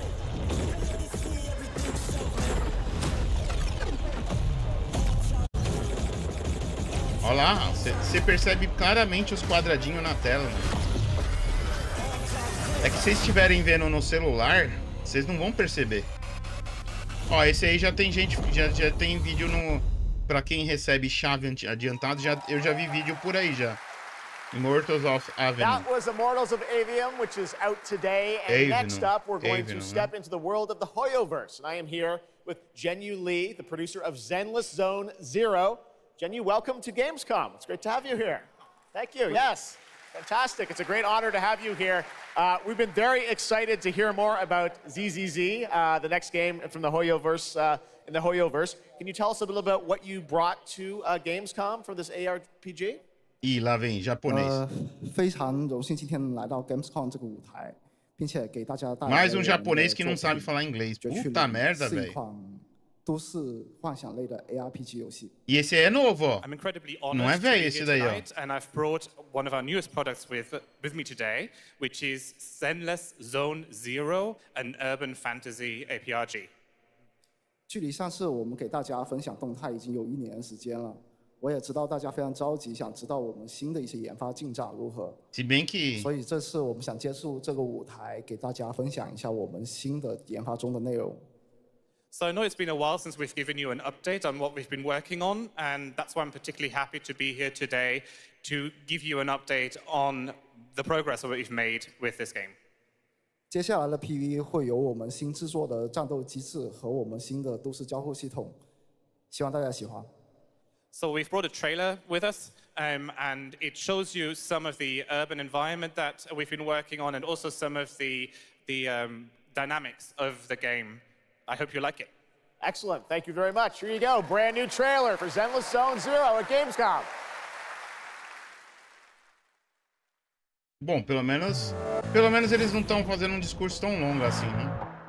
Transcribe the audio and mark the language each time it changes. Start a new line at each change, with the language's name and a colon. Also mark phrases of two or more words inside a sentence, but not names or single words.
Portuguese: Olha lá, você percebe claramente os quadradinhos na tela, mano. É que se vocês estiverem vendo no celular, vocês não vão perceber. Ó, esse aí já tem gente, já tem vídeo no... Pra quem recebe chave adiantado, eu já vi vídeo por aí já.
English: Immortals of Avium. That was Immortals of Avium, which is out today. And next up, we're going to step into the world of the HOJE-verse. And I am here with Jenyu Lee, the producer of Zenless Zone Zero. Jenyu, welcome to Gamescom. It's great to have you here. Thank you. Yes. Fantastic. It's a great honor to have you here. We've been very excited to hear more about ZZZ, the next game from the HOJE-verse, in the HOJE-verse. Can you tell us a little about what you brought to Gamescom for this ARPG?
Portuguese: Ih, lá vem, japonês.
Chinese: 非常荣幸今天来到 Gamescom 这个舞台，并且给大家带来
Portuguese: Mais japonês que não sabe falar inglês. Puta merda, velho.
Chinese: 都市幻想类的 ARPG 游戏。
Portuguese: E esse é novo, ó.
English: I'm incredibly
Portuguese: Não é
English: honored to
Portuguese: velho
English: be
Portuguese: esse
English: here
Portuguese: daí, ó.
English: tonight, and I've brought one of our newest products with me today, which is Zenless Zone Zero, an urban fantasy APRG.
Chinese: 距离上次我们给大家分享动态已经有1年时间了，我也知道大家非常着急，想知道我们新的一些研发进展如何。
Portuguese: Se bem que
Chinese: 所以这次我们想借助这个舞台，给大家分享一下我们新的研发中的内容。
English: So I know it's been a while since we've given you an update on what we've been working on, and that's why I'm particularly happy to be here today to give you an update on the progress that we've made with this game.
Chinese: 接下来的 PV 会有我们新制作的战斗机制和我们新的都市交互系统，希望大家喜欢。
English: So we've brought a trailer with us, and it shows you some of the urban environment that we've been working on, and also some of the dynamics of the game. I hope you like it. Excellent. Thank you very much. Here you go. Brand new trailer for Zenless Zone Zero at Gamescom.
Portuguese: Bom, pelo menos eles não estão fazendo um discurso tão longo assim, né?